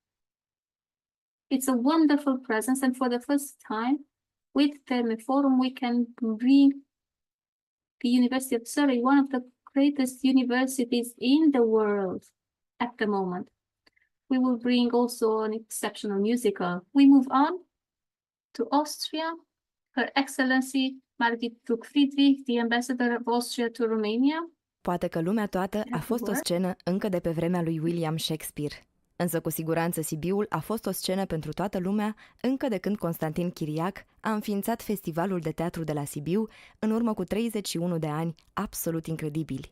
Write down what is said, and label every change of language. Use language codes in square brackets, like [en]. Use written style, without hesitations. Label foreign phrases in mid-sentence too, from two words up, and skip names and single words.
[en] It's a wonderful presence, and for the first time, with the Forum, we can bring the University of Surrey, one of the greatest universities in the world at the moment. We will bring also an exceptional musical. We move on to Austria. Her Excellency Margit Friedrich, the Ambassador of Austria to Romania. [ro] Poate că lumea toată a fost o scenă încă de pe vremea lui William Shakespeare. Însă cu siguranță Sibiul a fost o scenă pentru toată lumea încă de când Constantin Chiriac a înființat Festivalul de Teatru de la Sibiu în urmă cu 31 de ani absolut incredibili.